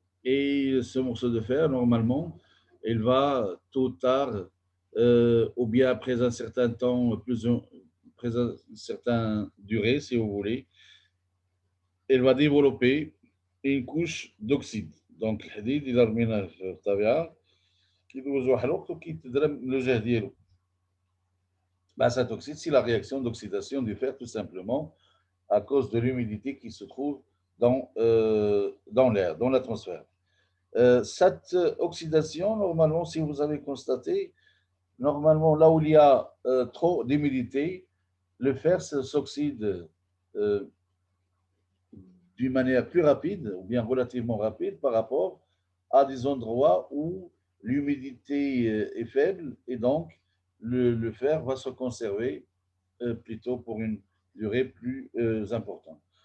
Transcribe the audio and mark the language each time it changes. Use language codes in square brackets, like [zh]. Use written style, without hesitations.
[fr] Et ce morceau de fer, normalement, il va tôt ou tard, ou bien après un certain temps, après une certaine durée, si vous voulez, il va développer une couche d'oxyde. [ar] Donc, الحديد إذا رميناه في الطبيعة كيدوز واحد الوقت وكيتدرى لو جهد ديالو. [fr] Cet oxyde, c'est la réaction d'oxydation du fer, tout simplement, à cause de l'humidité qui se trouve dans l'air, dans l'atmosphère. Cette oxydation, normalement, si vous avez constaté, normalement, là où il y a trop d'humidité, le fer s'oxyde d'une manière plus rapide, ou bien relativement rapide, par rapport à des endroits où l'humidité est faible, et donc le fer va se conserver plutôt pour une durée plus importante.